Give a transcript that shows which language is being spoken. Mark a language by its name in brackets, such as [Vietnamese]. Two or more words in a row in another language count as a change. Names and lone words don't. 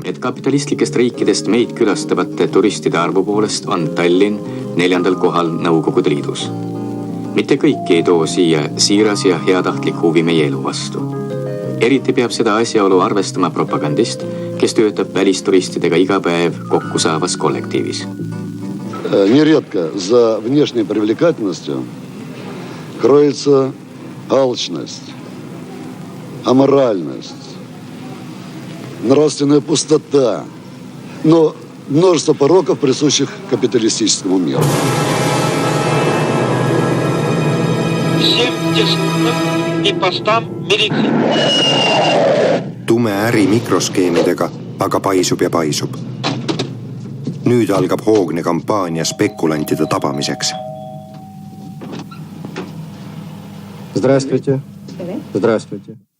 [Estonian] Et kapitalistlikest riikidest meid külastavate turistide arvu poolest on Tallinn 4. kohal Nõukogude Liidus. Mitte kõiki ei too siia siiras ja heatahtlik huvi meie elu vastu. Eriti peab seda asjaolu arvestama propagandist, kes töötab välisturistidega iga päev kokku saavas kollektiivis. [Russian] Нередко за внешней привлекательностью кроется алчность, аморальность, нравственная пустота, но множество пороков, присущих капиталистическому миру. Всем тесным и постам милиции. [Estonian] Tume äri mikroskeemidega aga paisub ja paisub. Nüüd algab hoogne kampaania spekulantide tabamiseks. [Russian] Здравствуйте. Здравствуйте.